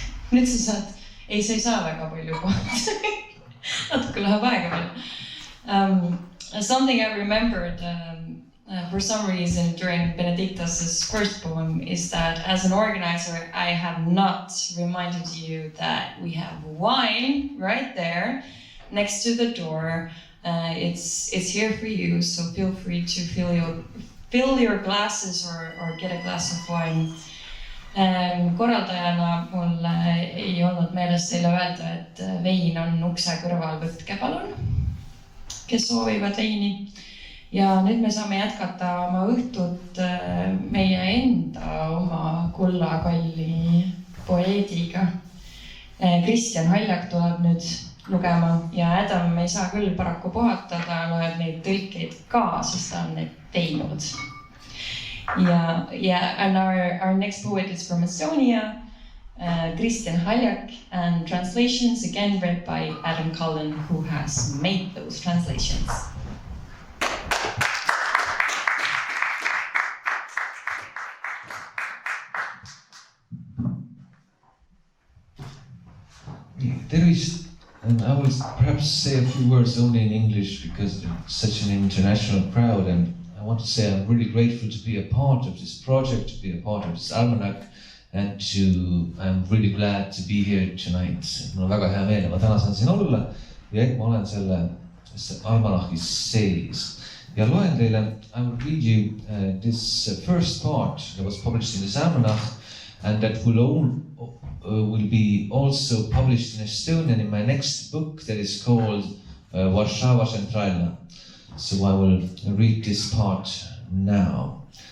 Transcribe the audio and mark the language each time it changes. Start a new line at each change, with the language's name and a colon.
Estonian: Nüüd sa saad, ei, sa ei saa väga palju kohta. Natuke läheb aega veel.
English: Something I remembered for some reason during Benediktas's first poem is that as an organizer, I have not reminded you that we have wine right there next to the door. It's here for you, so feel free to fill your glasses or get a glass of wine.
Estonian: Korraldajana mul ei olnud meeles teile öelda, et vein on ukse kõrval, võtke palun, kes soovivad veini. Ja nüüd me saame jätkata oma õhtut meie enda oma kullakalli poeediga. Kristjan Haljak tuleb nüüd lugema ja Adam ei saa küll paraku puhata, ta loeb neid tõlkeid ka, sest ta on need teinud.
English: Yeah, and our next poet is from Estonia, Kristjan Haljak, and translations again read by Adam Cullen, who has made those translations. Tervist, and I will perhaps say a few words only in English because it's such an international crowd, and I want to say I'm really grateful to be a part of this project, to be a part of this almanac, and I'm really glad to be here tonight.
Estonian: Mul on väga hea meel, et ma täna saan siin olla ja et ma olen selle almanachis sees. Ja loen teile,
English: I will read you this first part that was published in this almanach, and that will be also published in Estonian in my next book that is called Warszawa Centralna. So I will read this part now.